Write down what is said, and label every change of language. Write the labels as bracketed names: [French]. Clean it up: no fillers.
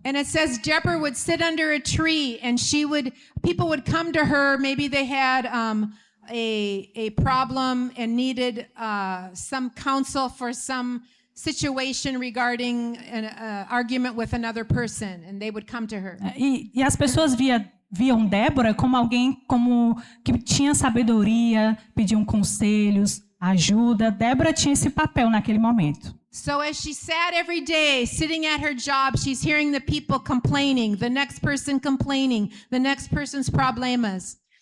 [English] And it says Deborah would sit under a tree and people would come to her, maybe they had a problem and needed some counsel for some situation regarding an argument with another person, and they would come to her. [Portuguese] E as pessoas viam Débora como alguém que tinha sabedoria, pediam conselhos, ajuda. Débora tinha esse papel naquele momento. [English] So as she sat every day, sitting at her job, she's hearing the people complaining, the next person complaining, the next person's problemas.